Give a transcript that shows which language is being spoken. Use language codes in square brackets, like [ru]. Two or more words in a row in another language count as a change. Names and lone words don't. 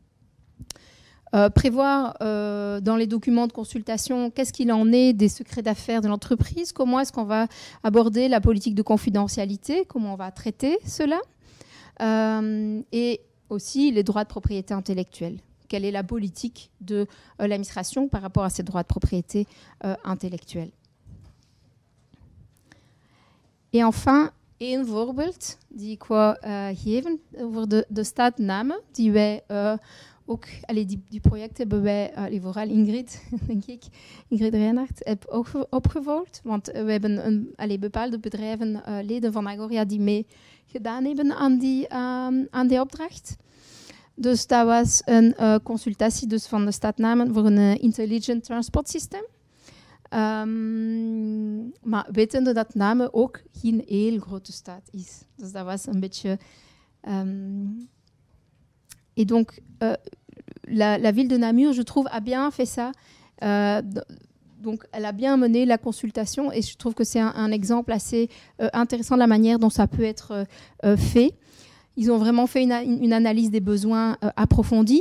[fr] Prévoir dans les documents de consultation qu'est-ce qu'il en est des secrets d'affaires de l'entreprise, comment est-ce qu'on va aborder la politique de confidentialité, comment on va traiter cela, et aussi les droits de propriété intellectuelle. Quelle est la politique de l'administration par rapport à ces droits de propriété intellectuelle. Et enfin, [nl] één voorbeeld die ik wou geven over de staatnamen die wij ook, die project hebben wij, vooral Ingrid, denk ik, Ingrid Reinhardt, heb ook opgevolgd. Want we hebben bepaalde bedrijven, leden van Agoria, die mee gedaan hebben aan die opdracht. Dus dat was een consultatie dus van de staatnamen voor een intelligent transport systeem. Maar wetende dat Namen ook geen heel grote staat is. Dus dat was een beetje [fr] Et donc, la ville de Namur, je trouve, a bien fait ça. Donc, elle a bien mené la consultation et je trouve que c'est un exemple assez intéressant de la manière dont ça peut être fait. Ils ont vraiment fait une analyse des besoins approfondie.